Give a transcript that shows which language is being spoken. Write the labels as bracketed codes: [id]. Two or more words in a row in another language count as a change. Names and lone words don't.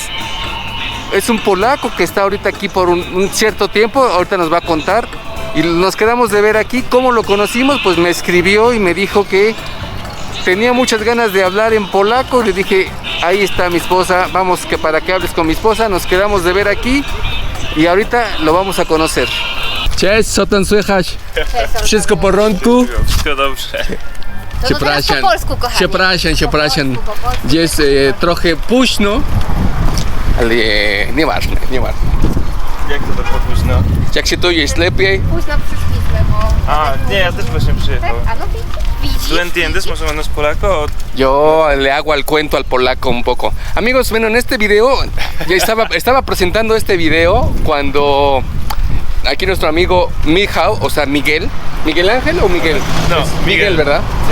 [es] Es un polaco que está ahorita aquí por un cierto tiempo, ahorita nos va a contar. Y nos quedamos de ver aquí. ¿Cómo lo conocimos? Pues me escribió y me dijo que tenía muchas ganas de hablar en polaco. Le dije, ahí está mi esposa, vamos que para que hables con mi esposa. Nos quedamos de ver aquí y ahorita lo vamos a conocer. [pl] Cześć, co tam słychać? Wszystko w porządku? Wszystko dobrze. Przepraszam. Jest trochę późno, ale nieważne. Jak to tak późno? Jak się tu jest lepiej? Późno przyszliśmy, bo... A, nie, ja też właśnie przyjechałem. A no widzisz? [es] ¿Tú entiendes más o menos polaco? Yo le hago al cuento al polaco un poco. Amigos, bueno, en este video, ya estaba presentando este video cuando aquí nuestro amigo Michał, o sea, Miguel Ángel o Miguel? No, Miguel, ¿verdad? Sí.